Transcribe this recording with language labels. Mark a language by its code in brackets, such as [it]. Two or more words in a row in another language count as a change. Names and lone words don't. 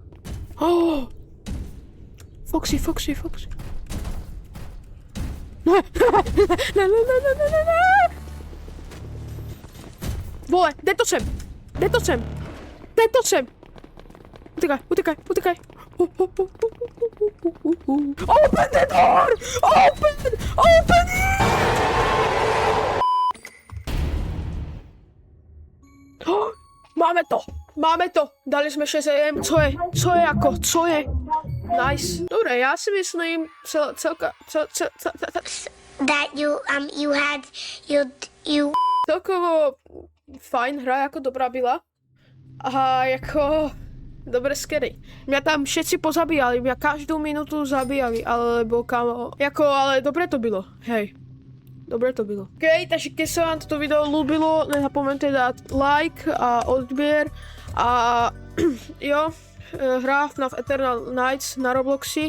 [cs] Foxy. Ne. Vole, jde to sem. [sk] Utekaj. [en] Open the door! Open it! [cs] Máme to. Dali jsme 6 AM. Co je? Nice. Dobre, já si myslím, celkovo fajn hra, jako dobrá byla. A jako dobre scary. [sk] Mňa tam všetci pozabíjali, mňa každú minútu zabíjali, alebo kamo. [cs] Jako, ale dobre to bylo, hej. Dobre to bylo. [sk] OK, takže keď sa vám toto video ľúbilo, nezapomeňte dať like a odbier. [cs] A jo, hra FNAF Eternal Nights na Robloxi.